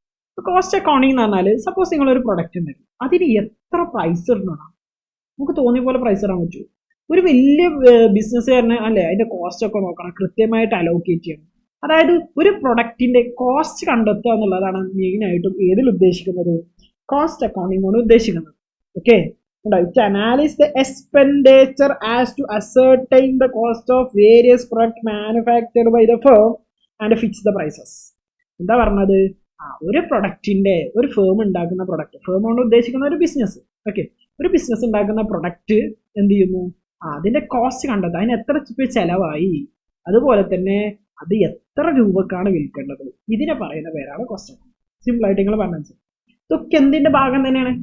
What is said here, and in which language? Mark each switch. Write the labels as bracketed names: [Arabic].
[Malayalam] ഇപ്പോൾ cost accounting എന്ന് പറഞ്ഞാൽ സപ്പോസ് നിങ്ങളൊരു പ്രൊഡക്റ്റ് ഉണ്ടാക്കി, അതിന് എത്ര പ്രൈസ് ഇടണം? നമുക്ക് തോന്നിയ പോലെ പ്രൈസ് ഇടാൻ പറ്റുമോ? ഒരു വലിയ ബിസിനസ്സുകാരന് അല്ലേ അതിന്റെ കോസ്റ്റ് ഒക്കെ നോക്കണം, കൃത്യമായിട്ട് അലോക്കേറ്റ് ചെയ്യണം. അതായത് ഒരു പ്രൊഡക്റ്റിന്റെ കോസ്റ്റ് കണ്ടെത്തുക എന്നുള്ളതാണ് മെയിൻ ആയിട്ടും ഏതിൽ ഉദ്ദേശിക്കുന്നത്? കോസ്റ്റ് അക്കൗണ്ടിങ് കൊണ്ട് ഉദ്ദേശിക്കുന്നത്. Okay, [English] It analyzes the expenditure as to ascertain the cost of various products manufactured by the firm and fix the prices. [Malayalam] എന്താ പറഞ്ഞത്? ഒരു പ്രൊഡക്റ്റിന്റെ ഒരു ഫേം ഉണ്ടാക്കുന്ന പ്രൊഡക്റ്റ്, ഫേം കൊണ്ട് ഉദ്ദേശിക്കുന്ന ഒരു ബിസിനസ്. ഓക്കെ, ഒരു ബിസിനസ് ഉണ്ടാക്കുന്ന പ്രൊഡക്റ്റ് എന്ത് ചെയ്യുന്നു? അതിന്റെ കോസ്റ്റ് കണ്ടെത്തുക, അതിന് എത്ര ചെലവായി, അതുപോലെ തന്നെ അത് എത്ര രൂപക്കാണ് വിൽക്കേണ്ടത്. ഇതിനെ പറയുന്ന പേരാണ് കോസ്റ്റ് അക്കൗണ്ട്. സിമ്പിൾ ആയിട്ട് നിങ്ങൾ പറഞ്ഞു. ഇതൊക്കെ എന്തിന്റെ ഭാഗം തന്നെയാണ്?